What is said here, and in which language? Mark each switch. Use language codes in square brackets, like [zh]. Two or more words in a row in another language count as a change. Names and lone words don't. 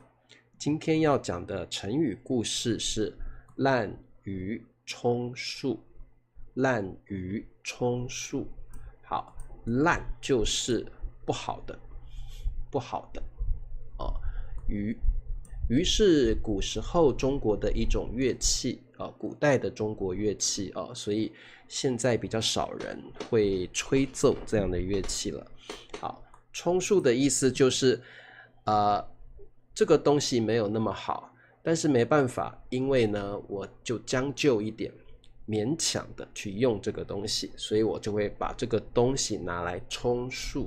[zh] 今天要講的成語故事是濫竽充數。濫竽充數，好，濫就是不好的，哦。竽是古時候中國的一種樂器古代的中國樂器所以現在比較少人會吹奏這樣的樂器了。好，充數的意思就是這個東西沒有那麼好，但是沒辦法，因為呢我就將就一點，勉強的去用這個東西，所以我就會把這個東西拿來充數。